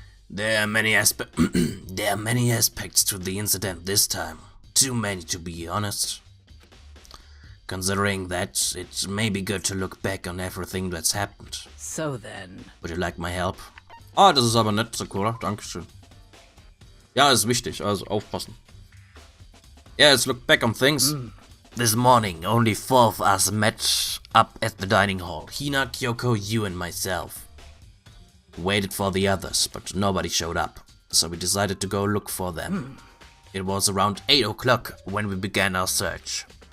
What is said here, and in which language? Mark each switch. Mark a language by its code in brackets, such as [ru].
[en] There are many aspects to the incident this time. Too many, to be honest. Considering that, it may be good to look back on everything that's happened. So then... Would you like my help? [de] Ah, das ist aber nett, Sakura. Dankeschön. Ja, ist wichtig, also aufpassen. [en] Yeah, let's look back on things. This morning, only 4 of us met up at the dining hall. Hina, Kyoko, you and myself. Waited for the others, but nobody showed up, so we decided to go look for them. It was around 8 o'clock when we began our search.